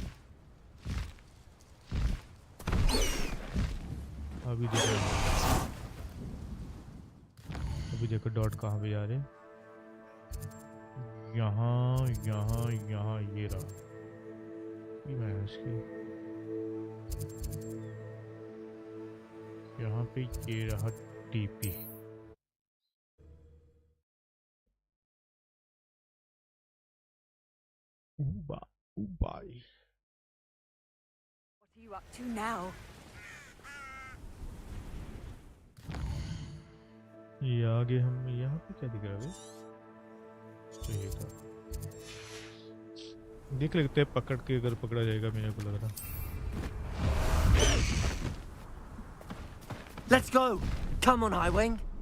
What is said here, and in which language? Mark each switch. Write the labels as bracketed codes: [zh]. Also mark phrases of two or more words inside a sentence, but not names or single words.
[hi] अभी देखो अभी देखो डॉट कहाँ पे जा रहे हैं। यहाँ यहाँ यहाँ ये रहा ये मैं इसकी यहाँ पे ये रहा टीपी। [en] Bye. What are you up to now? [hi] ये आगे हम यहाँ पे क्या दिख रहा है? यही था। देख लेते हैं पकड़ के, अगर पकड़ा जाएगा मेरे को लग रहा। [en] Let's go. Come on, Highwing.